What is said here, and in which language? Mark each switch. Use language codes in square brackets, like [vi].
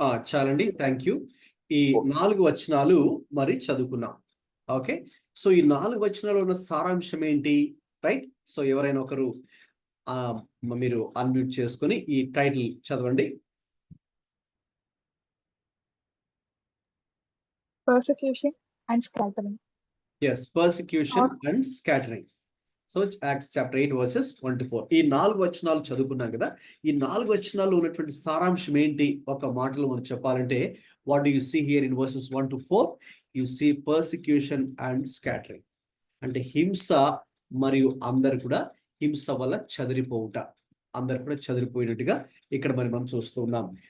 [te] చాలండి, [en] Thank you. [te] ఈ 4 వచనాలు మరి చదువుకున్నాం. ఓకే, సో ఈ 4 వచనాలు ఉన్న సారాంశం ఏంటి? రైట్, సో ఎవరైనా ఒకరు మీరు అన్మ్యూట్ చేసుకొని ఈ టైటిల్ చదవండి. [en] Persecution and scattering. Yes, persecution and scattering. So Acts chapter 8 verses 1 to 4 [te] ఈ 4 వచనాలు చదువుకున్నాం కదా. ఈ 4 వచనాల్లో ఉన్నటువంటి సారాంశం ఏంటి ఒక మాటలో మనం చెప్పాలంటే, [en] What do you see here in verses 1 to 4? You see persecution and scattering. [te] అంటే హింస మరియు అందరు కూడా హింస వల్ల చెదిరిపోవుట, అందరు కూడా చెదిరిపోయినట్టుగా ఇక్కడ మరి మనం చూస్తూ ఉన్నాం.